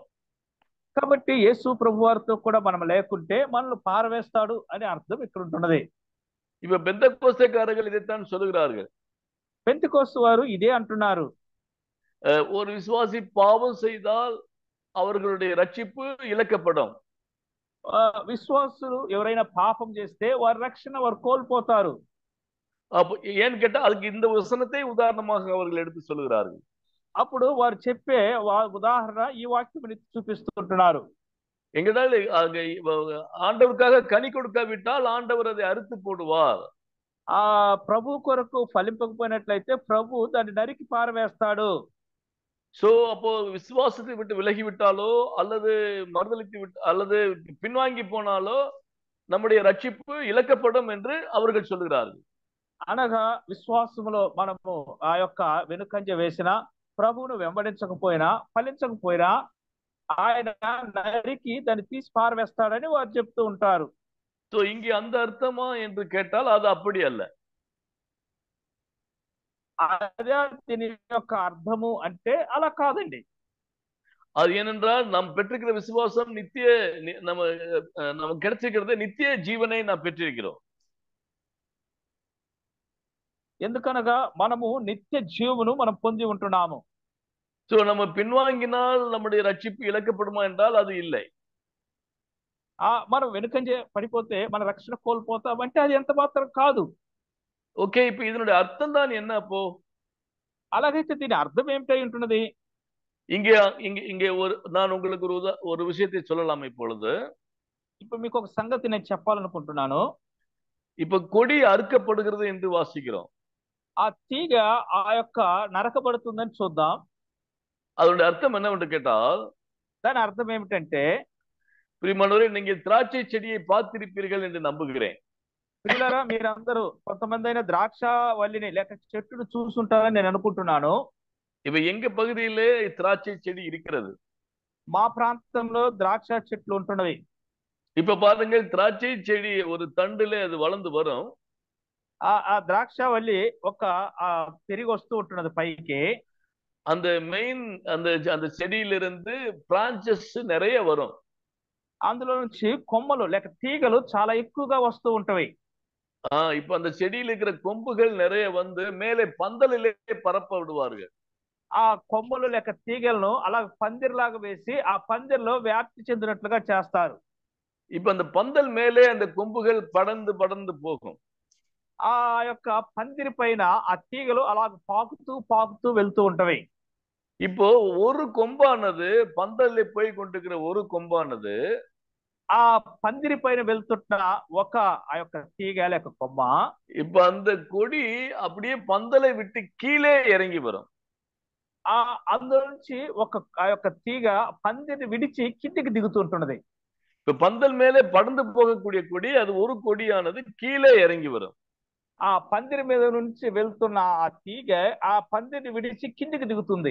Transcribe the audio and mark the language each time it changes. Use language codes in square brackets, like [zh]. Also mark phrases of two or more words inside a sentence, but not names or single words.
[te] కాబట్టి యేసు ప్రభు వారితో కూడా మనం లేకుంటే మనల్ని పారవేస్తాడు అని అర్థం ఇక్కడ ఉంటున్నది. [ta] இப்ப பெந்தகோஸ்தேக்காரர்கள் இதைத்தான் சொல்லுகிறார்கள். [te] పెంతెకోస్తు వారు ఇదే అంటున్నారు. [ta] ஒரு விசுவாசி பாவம் செய்தால் அவர்களுடைய ரட்சிப்பு இழக்கப்படும். [te] విశ్వాసులు ఎవరైనా పాపం చేస్తే వారి రక్షణ వారు కోల్పోతారు. [ta] அப்போ ஏன்னு கேட்டா அதுக்கு இந்த வசனத்தை உதாரணமாக அவர்கள் எடுத்து சொல்லுகிறார்கள். [te] అప్పుడు వారు చెప్పే ఉదాహరణ ఈ వాక్యం చూపిస్తుంటున్నారు. [ta] எங்கடால் ஆண்டவருக்காக கனி கொடுக்காவிட்டால் ஆண்டவர் அதை அறுத்து போடுவார். [te] ఆ ప్రభు కొరకు ఫలింపకపోయినట్లయితే ప్రభు దాన్ని నరికి పారవేస్తాడు. [ta] சோ அப்போ விசுவாசத்தை விட்டு விலகி விட்டாலோ அல்லது மறுதலித்து விட்டு அல்லது பின்வாங்கி போனாலோ நம்முடைய ரட்சிப்பு இழக்கப்படும் என்று அவர்கள் சொல்லுகிறார்கள். [te] అనగా విశ్వాసములో మనము ఆ యొక్క వెనుకంజ వేసిన ప్రభువును వెంబడించకపోయినా ఫలించకపోయినా ఆయన నరికి దాన్ని తీసి పారవేస్తాడని వారు చెప్తూ ఉంటారు. [ta] சோ இங்கே அந்த அர்த்தமா என்று கேட்டால் அது அப்படி அல்ல. [te] అదే దీని యొక్క అర్థము అంటే అలా కాదండి. [ta] அது ஏனென்றால் நாம் பெற்றிருக்கிற விசுவாசம் நித்திய நம்ம கிடைச்சிருக்கிறது நித்திய ஜீவனை நாம் பெற்றிருக்கிறோம். [te] ఎందుకనగా మనము నిత్య జీవమును మనం పొంది ఉంటున్నాము. [ta] சோ நம்ம பின்வாங்கினால் நம்முடைய ரட்சிப்பு இழக்கப்படுமா என்றால் அது இல்லை. [te] మనం వెనుకంజ పడిపోతే మన రక్షణ కోల్పోతామంటే అది ఎంత మాత్రం కాదు. [ta] ஓகே, இப்ப இதனுடைய அர்த்தம் தான் என்ன அப்போ? [te] అలాగైతే దీని అర్థం ఏమిటై ఉంటున్నది? [ta] இங்கே இங்கே இங்கே நான் உங்களுக்கு ஒரு விஷயத்தை சொல்லலாம் இப்பொழுது. [te] ఇప్పుడు మీకు ఒక సంగతి నేను చెప్పాలనుకుంటున్నాను. [ta] இப்ப கொடி அறுக்கப்படுகிறது என்று வாசிக்கிறோம். [te] ఆ తీగ ఆ యొక్క నరకబడుతుందని చూద్దాం. [ta] அதனுடைய அர்த்தம் என்னவென்று கேட்டால், [te] దాని అర్థం ఏమిటంటే, [ta] பிரியமானவரே, நீங்கள் திராட்சை செடியை பார்த்திருப்பீர்கள் என்று நம்புகிறேன். [te] పిల్లరా, మీరందరూ కొంతమంది అయినా ద్రాక్ష వల్లిని లేక చెట్టును చూసుంటారని నేను అనుకుంటున్నాను. [ta] இப்ப எங்க பகுதியிலே திராட்சை செடி இருக்கிறது. [te] మా ప్రాంతంలో ద్రాక్ష చెట్లు ఉంటున్నవి. [ta] இப்ப பாருங்கள், திராட்சை செடி ஒரு தண்டுல அது வளர்ந்து வரும். [te] ఆ ద్రాక్ష వల్లి ఒక పెరిగి వస్తూ ఉంటున్నది పైకి. [ta] அந்த மெயின் அந்த செடியிலிருந்து பிரான்சஸ் நிறைய வரும். [te] అందులో నుంచి కొమ్మలు లేక తీగలు చాలా ఎక్కువగా వస్తూ ఉంటవి. [ta] இப்ப அந்த செடியில் இருக்கிற கொம்புகள் நிறைய வந்து மேலே பந்தலிலே பரப்ப விடுவார்கள். [te] ఆ కొమ్మలు లేక తీగలను అలా పందిర్లాగా వేసి ఆ పందిర్లో వ్యాప్తి చెందినట్లుగా చేస్తారు. [ta] இப்ப அந்த பந்தல் மேலே அந்த கொம்புகள் படர்ந்து படர்ந்து போகும். [te] ఆ యొక్క పందిరి పైన ఆ తీగలు అలా పాకుతూ పాకుతూ వెళ్తూ ఉంటవి. [ta] இப்போ ஒரு கொம்பானது பந்தல்ல போய் கொண்டிருக்கிற ஒரு கொம்பானது [te] ఆ పందిరి పైన వెళ్తున్న ఒక ఆ యొక్క తీగ లేక కొమ్మ [ta] இப்ப அந்த கொடி அப்படியே பந்தலை விட்டு கீழே இறங்கி வரும். [te] అందులో నుంచి ఆ యొక్క తీగ పందిరిని విడిచి కిందికి దిగుతుంటున్నది. [ta] இப்ப பந்தல் மேலே படர்ந்து போகக்கூடிய கொடி அது ஒரு கொடியானது கீழே இறங்கி வரும். [te] ఆ పందిరి మీద నుంచి వెళ్తున్న ఆ తీగ ఆ పందిరిని విడిచి కిందికి దిగుతుంది.